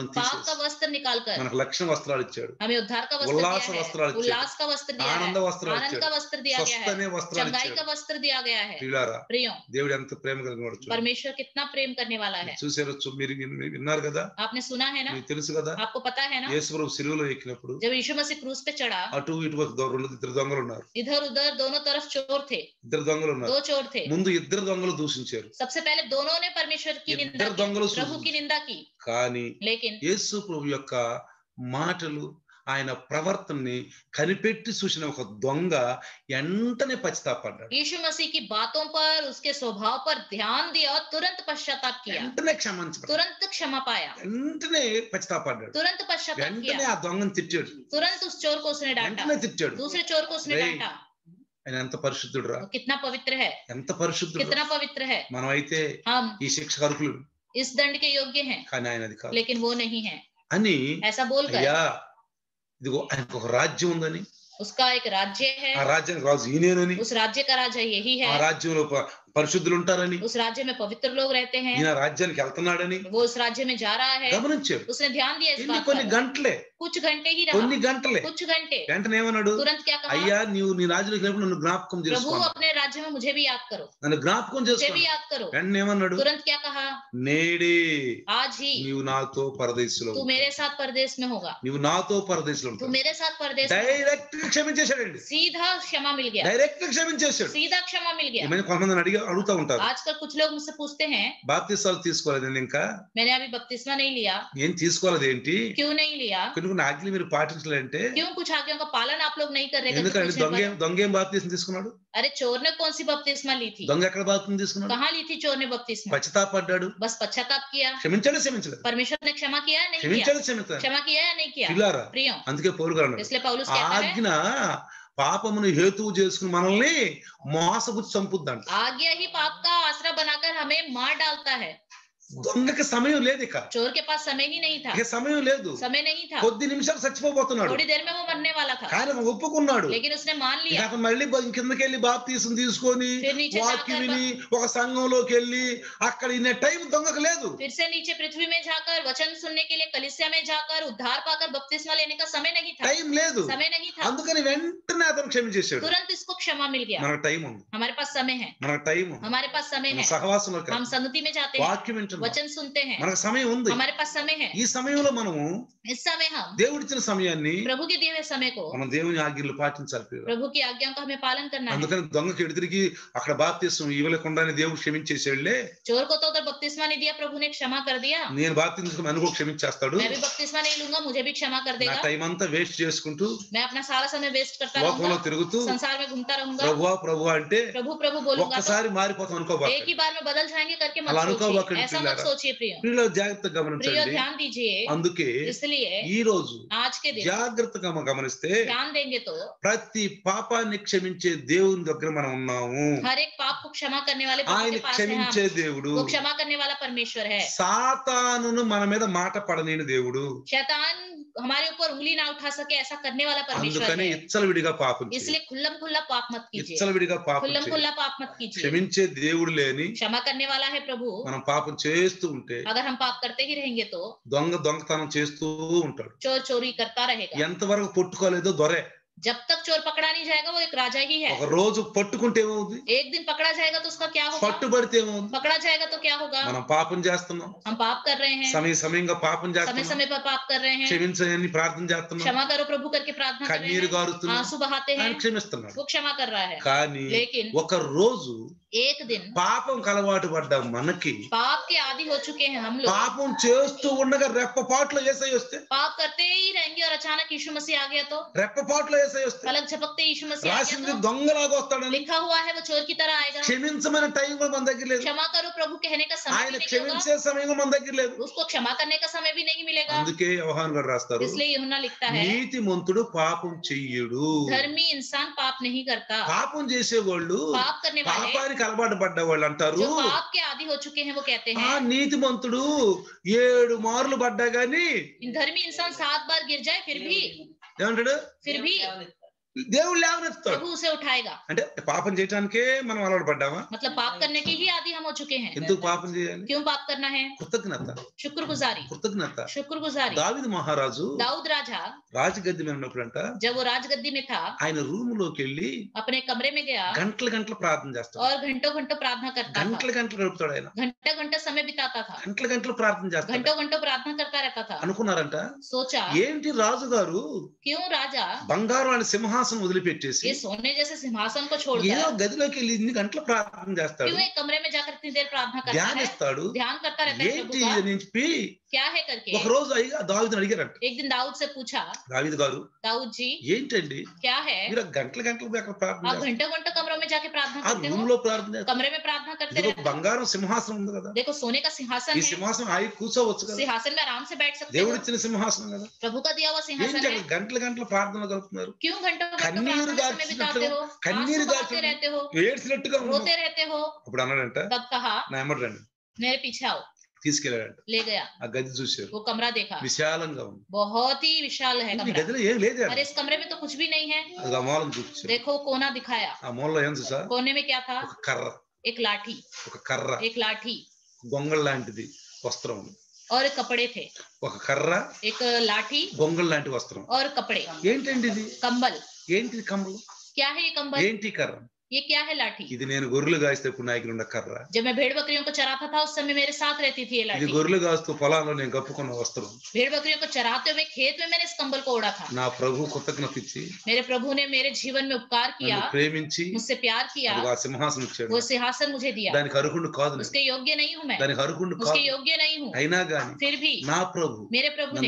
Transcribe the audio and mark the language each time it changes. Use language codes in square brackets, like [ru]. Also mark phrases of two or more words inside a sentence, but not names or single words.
[hi] पाप का [te] తీసేసి [hi] वस्त्र निकालकर [te] మనకు రక్షణ వస్త్రాలు ఇచ్చాడు. [hi] हमें उद्धार का वस्त्र उल्लास दिया [te] वस्त्राలు [hi] है. [te] इच्छाడు. [hi] उल्लास का वस्त्र दिया है. [te] ఆనంద వస్త్రాలు [hi] आनंद का [te] ఇచ్చాడు. [hi] वस्त्र दिया गया [te] స్వస్థ అనే [hi] है. [te] వస్త్రాలు [hi] चंगाई [te] ఇచ్చాడు. [hi] का वस्त्र दिया गया है. [te] ప్రియులారా, [hi] प्रियो, [te] దేవుడు ఎంత ప్రేమ కలిగిన వాడు చూడండి. [hi] परमेश्वर कितना प्रेम करने वाला है. [te] చూసారు, మీరు విన్నారు కదా, [hi] आपने सुना है ना, [te] మీకు తెలుసు కదా, [hi] आपको पता है ना, [te] యేసు ప్రభు సిలువలో ఎక్కినప్పుడు [hi] जब यीशु मसीह क्रूस पे चढ़ा, [te] అటు ఇటు ఇద్దరు దొంగలు ఉన్నారు. [hi] इधर उधर दोनों तरफ चोर थे. [te] ఇద్దరు దొంగలు ఉన్నారు. [hi] दो चोर थे. [te] ముందు ఇద్దరు దొంగలు దూషించారు. [hi] सबसे पहले दोनों ने परमेश्वर की निंदा [te] ఇద్దరు [hi] की, [te] దొంగలు [hi] प्रभु की निंदा की. [te] కానీ [hi] लेकिन [te] యేసు ప్రభు యొక్క మాటలు, ఆయన ప్రవర్తనని కనిపెట్టి చూసిన ఒక దొంగ వెంటనే పశ్చాత్తాపడ్డాడు. [hi] यीशु मसीह की बातों पर, उसके स्वभाव पर ध्यान दिया और तुरंत पश्चाताप किया. [te] వెంటనే క్షమించబడ్డాడు. [hi] तुरंत क्षमा पाया. [te] వెంటనే పశ్చాత్తాపడ్డాడు. [hi] तुरंत पश्चाताप [te] వెంటనే [hi] किया. [te] ఆ దొంగను తిట్టాడు. [hi] तुरंत उस चोर को उसने डांटा. [te] వెంటనే తిట్టాడు. [hi] दूसरे चोर को उसने रे, डांटा. [te] ఆయన ఎంత పరిశుద్ధుడు రా, [hi] वो कितना पवित्र है, [te] ఎంత పరిశుద్ధుడు. [hi] कितना पवित्र है. [te] మనం అయితే [hi] हम [te] ఈ శిక్షకు అర్హులు, [hi] इस दंड के योग्य हैं, [te] కానీ ఆయన అది కాదు [hi] लेकिन वो नहीं है. [te] అని, [hi] ऐसा बोलकर [te] అయ్యా ఇదిగో ఆయనకు ఒక రాజ్యం ఉందని, [hi] उसका एक राज्य है, [te] ఆ రాజ్యానికి రాజు ఈయనేనని, [hi] उस राज्य का राजा यही [te] ఆ [hi] है, [te] రాజ్యంలో పరిశుద్ధులు ఉంటారని, [hi] उस राज्य में पवित्र लोग रहते हैं, [te] ఈయన రాజ్యానికి వెళ్తున్నాడని [hi] वो उस राज्य में जा रहा है, [te] గమనించాడు. [hi] उसने ध्यान दिया इस [te] ఇన్ని [hi] बात [te] కొన్ని [hi] पर। [te] గంటలే, [hi] कुछ घंटे ही रहा, [te] కొన్ని గంటలే. [hi] कुछ घंटे, [te] వెంటనే ఏమన్నాడు, [hi] तुरंत क्या कहा, [te] అయ్యా నీవు నీ రాజ్యంలోకి వెళ్ళినప్పుడు నన్ను జ్ఞాపకం [hi] प्रभु [te] చేసుకో, [hi] अपने राज्य में मुझे भी याद करो, [te] నన్ను జ్ఞాపకం [hi] मुझे [te] చేసుకో. [hi] भी याद करो। [te] వెంటనే ఏమన్నాడు, [hi] तुरंत क्या कहा, [te] నేడే [hi] आज ही [te] నీవు నాతో పరదేశంలో [hi] तू मेरे साथ परदेश में होगा, [te] నువ్వు నాతో పరదేశంలో [hi] तू [te] ఉంటావు. [hi] मेरे साथ परदेश में होगा। [te] డైరెక్ట్ గా క్షమించేశాడండి, [hi] सीधा क्षमा मिल गया, [te] డైరెక్ట్ గా క్షమించేశాడు. [hi] सीधा क्षमा मिल गया। [te] ఏమైనా కొంతమంది అడుగుతా ఉంటారు, [hi] आजकल कुछ लोग मुझसे पूछते हैं, [te] బాప్తిసాలు తీసుకోలేదండి, ఇంకా [hi] मैंने अभी बपतिस्मा नहीं लिया, [te] ఏం తీసుకోలేదు ఏంటి, [hi] क्यों नहीं लिया, [te] కొన్ని ఆజ్ఞలు మీరు పాటించాలంటే, [hi] क्यों कुछ आज्ञाओं का पालन आप लोग नहीं कर रहे, करके [te] ఎందుకంటే [hi] पूछने पर, [te] దొంగేం బాప్తిసం తీసుకున్నాడు, [hi] अरे चोर ने कौन सी बपतिस्मा ली थी, [te] దొంగ ఎక్కడ బాప్తిసం తీసుకున్నాడు, [hi] कहाँ ली थी चोर ने बपतिस्मा, [te] పశ్చాత్తాపడ్డాడు, [hi] बस पश्चाताप किया, [te] క్షమించాడు క్షమించలేదు, [hi] परमेश्वर ने क्षमा किया या नहीं किया, [te] క్షమించాడు క్షమించాడు. [hi] क्षमा किया या नहीं किया, [te] పిల్లారా, [hi] प्रियो। [te] అందుకే పౌలు గారు అన్నాడు, [hi] इसलिए पौलुस कहता है, [te] ఆజ్ఞ పాపమును హేతువు చేసుకుని మనల్ని మోసపుచ్చి చంపుద్దంట. [hi] आज्ञा ही पाप का आसरा बनाकर हमें मार डालता है। [te] దొంగకి సమయం లేదు, ఇక [hi] चोर के पास समय ही नहीं था, [te] ఇక సమయం లేదు, [hi] समय नहीं था, [te] కొద్ది నిమిషాలు చచ్చిపోబోతున్నాడు, [hi] थोड़ी देर में वो मरने वाला था, [te] కానీ అతను ఒప్పుకున్నాడు. [hi] लेकिन उसने मान [te] ఇక [hi] लिया, [te] అతను మళ్ళీ కిందకి వెళ్ళి బాప్తీసం తీసుకొని [hi] फिर नीचे [te] వాక్యం [hi] जाकर [te] విని ఒక సంఘంలోకి వెళ్ళి అక్కడ ఇన్న టైం దొంగకు లేదు. [hi] फिर से नीचे पृथ्वी में जाकर वचन सुनने के लिए कलीसिया में जाकर उद्धार पाकर बपतिस्मा लेने का समय नहीं था, [te] టైం లేదు, [hi] समय नहीं था, [te] అందుకని వెంటనే అతను క్షమించేశాడు. [hi] तुरंत इसको क्षमा मिल गया। [te] మనకు టైం ఉంది, [hi] हमारे पास समय है, [te] మనకు టైం ఉంది, [hi] हमारे पास समय [te] మన [hi] है, [te] సహవాసంలోకి [hi] हम संगति में जाते हैं, [te] వాక్యం వింటున్నాం, [hi] वचन सुनते हैं, [te] మనకు సమయం ఉంది. [hi] हमारे पास समय है। [te] ఈ సమయంలో మనము [hi] इस समय हम [te] దేవుడిచ్చిన సమయాన్ని [hi] प्रभु के दिए हुए समय को, [te] మనం దేవుని ఆజ్ఞలు పాటించాలి ప్రియులారా. [hi] प्रभु की आज्ञाओं का हमें पालन करना है। [te] అందుకని దొంగకి ఎదురికి అక్కడ బాప్తిసం ఇవ్వలేకుండానే దేవుడు క్షమించేసాడులే, [hi] चोर को तो उधर बपतिस्मा नहीं दिया, प्रभु ने क्षमा कर दिया, [te] నేను బాప్తిసం తీసుకుని అనుకో క్షమించేస్తాడు. [hi] मैं भी बपतिस्मा नहीं लूंगा, मुझे भी क्षमा कर [te] నా [hi] देगा। [te] టైం అంతా వేస్ట్ చేసుకుంటూ [hi] मैं अपना सारा समय वेस्ट करता [te] లోకంలో [hi] रहूंगा, [te] తిరుగుతూ [hi] संसार में घूमता रहूंगा, [te] ప్రభువా ప్రభువా అంటే [hi] प्रभु प्रभु बोलूंगा तो [te] ఒక్కసారి మారిపోతాం [hi] एक [te] అనుకోబాకండి. [hi] ही बार में बदल जाएंगे करके मत [te] అలా [hi] सोचिए, [te] అనుకోబాకండి [hi] ऐसा मत [te] ప్రియులారా. [hi] सोचिए प्रियो। [te] ప్రియుల జాగ్రత్తగా [hi] प्रियो [te] గమనించండి. [hi] ध्यान दीजिए, [te] అందుకే [hi] इसलिए [te] ఈ రోజు [hi] आज के दिन [te] జాగ్రత్తగా గమనిస్తే [hi] ध्यान देंगे तो [te] ప్రతి పాపాన్ని క్షమించే దేవుని దగ్గర మనం ఉన్నాము. [hi] हर एक पाप को क्षमा करने वाले प्रभु [te] ఆయన [hi] के पास है [te] క్షమించే [hi] हम, [te] దేవుడు, [hi] वो क्षमा करने वाला परमेश्वर है। [te] సాతానును మన మీద మాట పడలేని దేవుడు. [hi] शैतान हमारे ऊपर उंगली ना उठा सके ऐसा करने वाला परमेश्वर [te] అందుకని [hi] है, [te] ఇచ్చలవిడిగా పాపం చేయి, [hi] इसलिए खुल्लम खुल्ला पाप मत कीजिए, [te] ఇచ్చలవిడిగా పాపం [hi] खुल्लम [te] చేయి. [hi] खुल्ला पाप मत कीजिए। [te] క్షమించే దేవుడు లేని [hi] क्षमा करने वाला है प्रभु, [te] మనం పాపం చేస్తూ ఉంటే [hi] अगर हम पाप करते ही रहेंगे तो [te] దొంగతనం చేస్తూ ఉంటాడు. [hi] चोर चोरी करता रहेगा, [te] ఎంతవరకు పట్టుకోలేదో దొరే, [hi] जब तक चोर पकड़ा नहीं जाएगा वो एक राजा ही है। [te] ఒక రోజు పట్టుకుంటే ఏమవుతుంది, [hi] एक दिन पकड़ा जाएगा तो उसका क्या होगा, [te] పట్టుబడితే ఏమవుతుంది, [hi] पकड़ा जाएगा तो क्या होगा, [te] మనం పాపం చేస్తున్నాం, [hi] हम पाप कर रहे हैं, [te] సమయంగా పాపం [hi] समय [te] చేస్తున్నాం, [hi] समय पर पाप कर रहे हैं, [te] క్షమించని ప్రార్థన చేస్తున్నాం, [hi] क्षमा करो प्रभु करके प्रार्थना कर रहे [te] కన్నీరు [hi] हैं, [te] గారుతున్నాం, [hi] आंसू बहाते हैं, [te] ఆయన క్షమిస్తున్నాడు. [hi] वो क्षमा कर रहा है। [te] కానీ [hi] लेकिन [te] ఒక రోజు [hi] एक दिन [te] పాపం కలవాటు పడ్డ మనకి [hi] पाप के आदी हो चुके हैं हम लोग, [te] పాపం చేస్తూ ఉండగా రెప్పపాట్లో యేసయ్య వస్తే, [hi] पाप करते ही रहेंगे और अचानक यीशु मसीह आ गया तो, [te] రెప్పపాట్లో యేసయ్య వస్తే [hi] पलक झपकते यीशु मसीह आ गया [te] రాసింది [hi] तो, [te] దొంగలాగా వస్తాడని, [hi] लिखा हुआ है वो चोर की तरह आएगा। [te] క్షమించమనే టైం కూడా మన దగ్గర లేదు, [hi] क्षमा करो प्रभु कहने का समय [te] ఆయన [hi] भी नहीं होगा, [te] క్షమించే సమయం కూడా మన దగ్గర లేదు. [hi] उसको क्षमा करने का समय भी नहीं मिलेगा। [te] అందుకే యోహాను గారు రాస్తారు, [hi] इसलिए यूहन्ना लिखता है, [te] నీతిమంతుడు పాపం చెయ్యడు. [hi] धर्मी इंसान पाप नहीं करता, [te] పాపం చేసేవాళ్ళు, [hi] पाप करने वाले [te] పాపానికి అలవాటు పడ్డవాళ్ళు అంటారు, [hi] जो पाप के आदी हो चुके हैं वो कहते [te] ఆ [hi] हैं, [te] నీతిమంతుడు 7 మార్లు పడ్డా గాని [hi] धर्मी इंसान 7 बार गिर जाए [te] ఏమంటాడు, [hi] फिर भी [te] దేవుడు లేవనెత్తాడు. [hi] प्रभु उसे उठाएगा। [te] అంటే పాపం చేయడానికే మనం అలవాటు పడ్డామా? [hi] मतलब पाप करने के ही आदी हम हो चुके हैं। [te] ఎందుకు పాపం చేయాలి? [hi] क्यों पाप करना है? [te] కృతజ్ఞత, [hi] शुक्रगुजारी, [te] కృతజ్ఞత. [hi] शुक्रगुजारी। [te] దావీదు మహారాజు [hi] दाऊद राजा [te] రాజగద్దె మీద ఉన్నప్పుడంట [hi] जब वो राजगद्दी में था, [te] ఆయన రూమ్ లోకి వెళ్ళి [hi] अपने कमरे में गया [te] గంటలు గంటలు ప్రార్థన చేస్తాడు, [hi] और घंटों घंटों प्रार्थना करता था, [te] గంటలు గంటలు గడుపుతాడు ఆయన, [hi] घंटा घंटा समय बिताता था, [te] గంటలు గంటలు ప్రార్థన చేస్తాడు. [hi] घंटों घंटों प्रार्थना करता रहता था। [te] అనుకున్నారంట, [hi] सोचा [te] ఏంటి రాజు గారు [hi] क्यों राजा [te] బంగారు అనే సింహాసనం వదిలిపెట్టేసి [hi] ये सोने जैसे सिंहासन को [te] ఏదో [hi] छोड़कर [te] గదిలోకి వెళ్ళి ఇన్ని గంటలు ప్రార్థన చేస్తాడు, [hi] क्यों एक कमरे में जाकर इतनी देर प्रार्थना करता है, [te] ధ్యానిస్తాడు, [hi] ध्यान करता रहता है [te] ఏంటి [hi] प्रभु का, [te] అని చెప్పి [hi] क्या है करके। [te] ఒక రోజు దావీదుని అడిగారంట, [hi] एक दिन दाऊद से पूछा, [te] దావీదు గారు [hi] दाऊद जी [te] ఏంటండి [hi] क्या है, [te] మీరు గంటలు గంటలు అక్కడ ప్రార్థన [hi] आप [te] చేస్తారు, [hi] घंटों घंटों कमरों में जाके प्रार्थना [te] ఆ [hi] करते [te] రూమ్ [hi] हो, [te] లో ప్రార్థన చేస్తారు, [hi] कमरे में प्रार्थना करते [te] ఇదిగో [hi] रहते हो, [te] బంగారం సింహాసనం ఉంది కదా, [hi] देखो सोने का सिंहासन [te] ఈ [hi] है, [te] సింహాసనం హాయి కూర్చోవచ్చు కదా, [hi] सिंहासन में आराम से बैठ सकते हो, [te] దేవుడు ఇచ్చిన సింహాసనం కదా, [hi] प्रभु का दिया हुआ सिंहासन [te] ఏంటి [hi] है, [te] అక్కడ గంటలు గంటలు ప్రార్థనలు కలుపుతున్నారు, [hi] क्यों घंटों घंटों [te] కన్నీరు [hi] प्रार्थना में बिताते हो, [te] కన్నీరు [hi] आंसू बहाते रहते हो, [te] ఏడ్చినట్టుగా ఉన్నావు. [hi] रोते रहते हो। [te] అప్పుడు అన్నాడంట, [hi] तब कहा [te] నా ఎమ్మటి రండి, [hi] मेरे पीछे आओ, [te] తీసుకెళ్ళాడంట. [hi] ले गया, [te] ఆ గది చూశారు, [hi] वो कमरा देखा, [te] విశాలంగా ఉంది, [hi] बहुत ही विशाल है [te] ఈ [hi] कमरा, [te] గదిలో ఏం లేదు, [hi] अरे इस कमरे में तो कुछ भी नहीं है, [te] అది ఆ మూలం చూపించారు, [hi] देखो कोना दिखाया, [te] ఆ మూలలో ఏం చూసా, [hi] कोने में क्या था, [te] ఒక కర్ర, [hi] एक लाठी, [te] ఒక కర్ర, [hi] एक लाठी [te] గొంగళ లాంటిది వస్త్రం. [hi] और कपड़े थे। [te] ఒక కర్ర, [hi] एक लाठी [te] గొంగళ లాంటి వస్త్రం. [hi] और कपड़े। [te] ఏంటండి ఇది? [hi] कंबल। [te] ఏంటిది కంబలు? [hi] क्या है ये कंबल? [te] ఏంటి కర్ర? [hi] ये क्या है लाठी? [te] ఇది నేను గొర్రెలు కాసేటప్పుడు నా దగ్గర ఉన్న కర్ర. [hi] जब मैं भेड़ बकरियों को चराता था उस समय मेरे साथ रहती थी ये [te] ఇది [hi] लाठी। [te] గొర్రెలు కాస్తూ పొలాల్లో నేను కప్పుకున్న వస్త్రం. [hi] भेड़ बकरियों को चराते हुए खेत में मैंने इस कंबल को ओढ़ा था। [te] నా ప్రభు కృతజ్ఞత ఇచ్చి [hi] मेरे प्रभु ने मेरे जीवन में उपकार किया, [te] నన్ను ప్రేమించి [hi] मुझसे प्यार किया, [te] నాకు ఆ సింహాసనం ఇచ్చాడు. [hi] वो सिंहासन मुझे दिया। [te] దానికి అర్హుడు కాదు నేను. [hi] उसके योग्य नहीं हूँ मैं, [te] దానికి అర్హుడు [hi] उसके [te] కాదు. [hi] योग्य नहीं हूँ। [te] అయినా గాని [hi] फिर भी [te] నా ప్రభు [hi] मेरे प्रभु ने